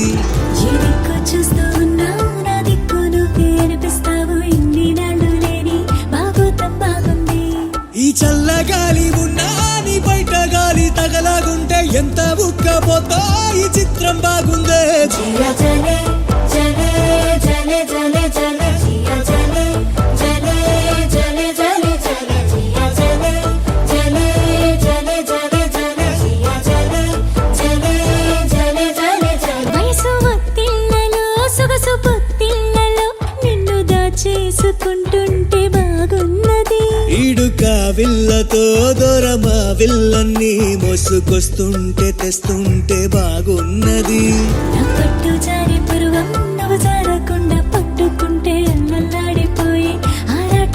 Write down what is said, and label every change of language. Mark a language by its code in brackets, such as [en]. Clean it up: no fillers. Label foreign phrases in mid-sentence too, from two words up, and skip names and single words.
[te] ఈ దిక్కు చూస్తూ ఉన్నావు నా దిక్కు నువ్వే అనిపిస్తావు ఇన్ని నాళ్ళు లేని బాగోతం బాగుంది ఈ చల్లగాలి ఉన్నా నీ బయట గాలి తగలాగుంటే ఎంత ఉక్కపోతా ఈ చిత్రం బాగుందే [hi] जिया जले जले जले जले जले जिया जले जले जले जले जले जिया जले जले जले जले जले जिया जले जले जले जले जले [te] వయసు ఒత్తిళ్లలో సొగసు పొత్తిళ్లలో నిన్ను దాచేసుకుంటుంటే బాగున్నది ఈడుక విల్లతో దూరమా విల్లన్నీ మోసుకొస్తుంటే తెస్తుంటే బాగున్నది నా పట్టు జారి పరువం నవ్వు జారకుండా పట్టుకుంటే అల్లల్లాడిపోయి ఆరాటం బాగుంది